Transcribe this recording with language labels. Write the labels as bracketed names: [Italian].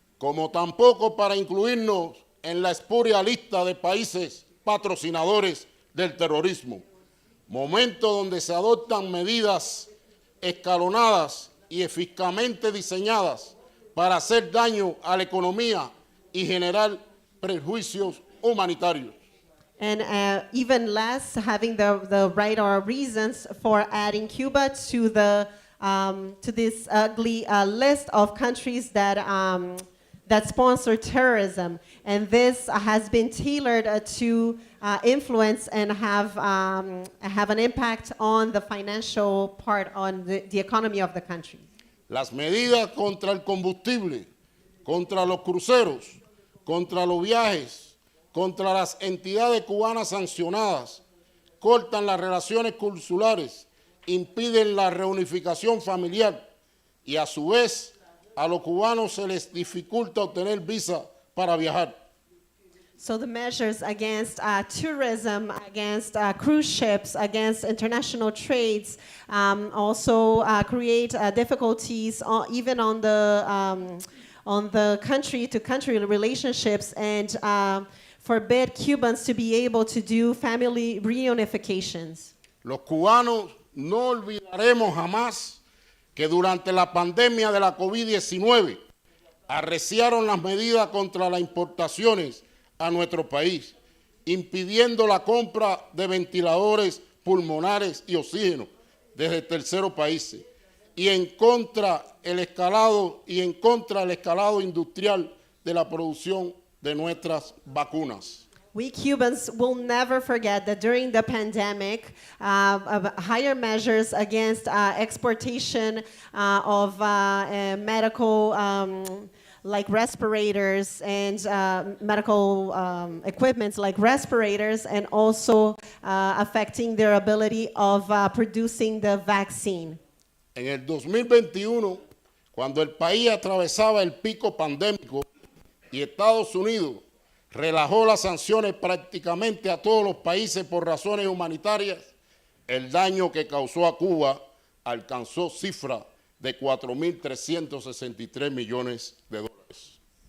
[Spanish] Como tampoco para incluirnos en la espuria lista de países patrocinadores del terrorismo, momento donde se adoptan medidas escalonadas y eficazmente diseñadas para hacer daño a la economía y generar perjuicios humanitarios. [English] And even less having the right or reasons for adding Cuba to this ugly list of countries that sponsor terrorism. And this has been tailored to influence and have an impact on the financial part, on the economy of the country. [Spanish] Las medidas contra el combustible, contra los cruceros, contra los viajes, contra las entidades cubanas sancionadas, cortan las relaciones consulares, impiden la reunificación familiar y a su vez a los cubanos se les dificulta obtener visa para viajar. [English] So the measures against tourism, against cruise ships, against international trades also create difficulties even on the country-to-country relationships and forbid Cubans to be able to do family reunifications. [Spanish] Los cubanos no olvidaremos jamás que durante la pandemia de la COVID-19 arreciaron las medidas contra las importaciones a nuestro país, impidiendo la compra de ventiladores pulmonares y oxígeno desde terceros países, y en contra del escalado industrial de la producción de nuestras vacunas. [English] We Cubans will never forget that during the pandemic, higher measures against exportation of medical like respirators and medical equipment like respirators, and also affecting their ability of producing the vaccine. [Spanish] En el 2021, cuando el país atravesaba el pico pandémico y Estados Unidos relajó las sanciones prácticamente a todos los países por razones humanitarias, el daño que causó a Cuba alcanzó cifra de 4.363 millones de dólares.